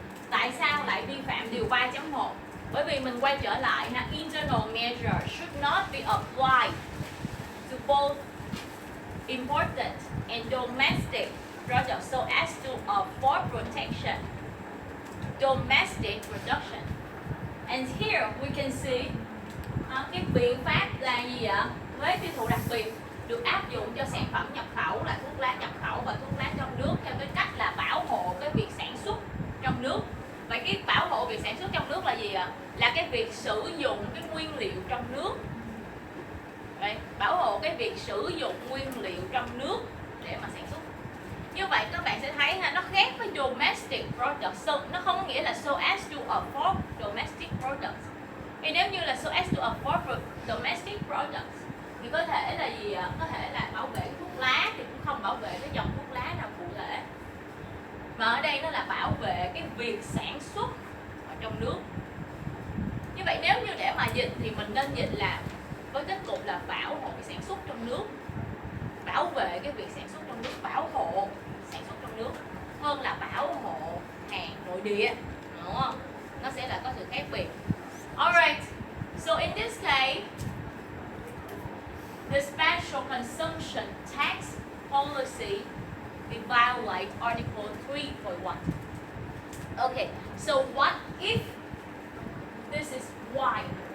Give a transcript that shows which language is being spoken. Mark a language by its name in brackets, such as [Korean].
[Vietnamese] Tại sao lại vi phạm điều 3.1? Bởi vì mình quay trở lại ha, [English] internal measure should not be applied to both imported and domestic products so as to afford protection domestic production. And here we can see [Vietnamese] cái biện pháp là gì ạ? Thuế tiêu thụ đặc biệt được áp dụng cho sản phẩm nhập khẩu là thuốc lá nhập khẩu và thuốc lá trong nước theo cái cách là bảo hộ cái việc sản xuất trong nước. Vậy cái bảo hộ việc sản xuất trong nước là gì ạ? Là cái việc sử dụng cái nguyên liệu trong nước. Đấy, bảo hộ cái việc sử dụng nguyên liệu trong nước để mà sản xuất. Như vậy các bạn sẽ thấy ha, nó khác với domestic products. [English] So, [Vietnamese] nó không có nghĩa là [English] so as to afford domestic products. [Vietnamese] Thì nếu như là [English] so as to afford domestic products [Vietnamese] thì có thể là gì ạ? Có thể là bảo vệ thuốc lá thì cũng không bảo vệ cái dòng thuốc lá nào cụ thể. Mà ở đây nó là bảo vệ cái việc sản xuất ở trong nước. Như vậy nếu như để mà dịch thì mình nên dịch là với kết cục là bảo hộ cái sản xuất trong nước, bảo vệ cái việc sản xuất trong nước, bảo hộ sản xuất trong nước hơn là bảo hộ hàng nội địa, đúng không? Nó sẽ là có sự khác biệt. [English] Alright, so in this case, the special consumption tax policy will violate Article 3.1. Okay, so what if this is wine?